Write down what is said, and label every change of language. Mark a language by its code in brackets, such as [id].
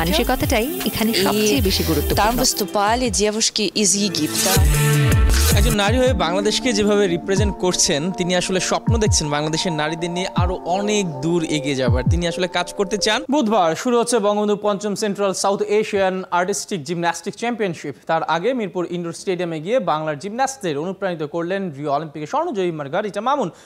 [bn] মানসিকতাটাই এখানে সবচেয়ে বেশি গুরুত্বপূর্ণ। [ru] Там выступали девушки из Египта. [bn] একজন নারী হয়ে বাংলাদেশকে যেভাবে রিপ্রেজেন্ট করছেন, তিনি আসলে স্বপ্ন দেখছেন বাংলাদেশের নারীদের নিয়ে আরো অনেক দূর এগিয়ে যাবার। তিনি আসলে কাজ করতে চান। বুধবার শুরু হচ্ছে Bangabandhu 5ম central south Asian artistic gymnastic championship. তার আগে মিরপুর ইনডোর স্টেডিয়ামে গিয়ে বাংলার জিমন্যাস্টদের অনুপ্রাণিত করলেন রিও অলিম্পিকে স্বর্ণজয়ী মার্গারিটা মামুন।